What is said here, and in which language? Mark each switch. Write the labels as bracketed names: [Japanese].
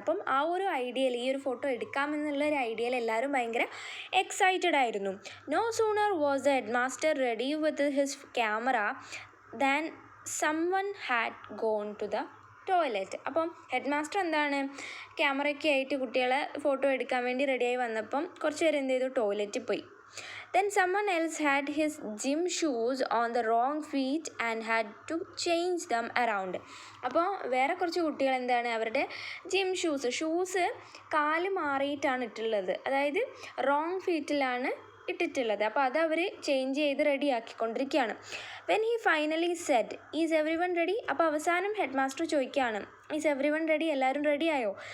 [Malayalam] അപ്പം ആ ഒരു ഐഡിയയിൽ, ഈ ഒരു ഫോട്ടോ എടുക്കാമെന്നുള്ള ഒരു ഐഡിയയിൽ എല്ലാവരും ഭയങ്കര എക്സൈറ്റഡ് ആയിരുന്നു. [English] No sooner was the head master ready with his camera than someone had gone to the toilet. [Malayalam] അപ്പം ഹെഡ് മാസ്റ്റർ എന്താണ്, ക്യാമറയൊക്കെ ആയിട്ട് കുട്ടികളെ ഫോട്ടോ എടുക്കാൻ വേണ്ടി റെഡിയായി വന്നപ്പം കുറച്ച് പേര് എന്ത് ചെയ്തു, ടോയ്ലറ്റിൽ പോയി. [English] Then someone else had his gym shoes on the wrong feet and had to change them around. [Malayalam] അപ്പോൾ വേറെ കുറച്ച് കുട്ടികൾ എന്താണ്, അവരുടെ ജിം ഷൂസ് കാല് മാറിയിട്ടാണ് ഇട്ടുള്ളത്, അതായത് റോങ് ഫീറ്റിലാണ് ഇട്ടിട്ടുള്ളത്. അപ്പോൾ അത് അവർ ചേഞ്ച് ചെയ്ത് ready ആക്കിക്കൊണ്ടിരിക്കുകയാണ്. [English] When he finally said is everyone ready. [Malayalam] അപ്പോൾ അവസാനം ഹെഡ് മാസ്റ്റർ ചോദിക്കുകയാണ് [English] is everyone ready, [Malayalam] എല്ലാവരും റെഡിയായോ?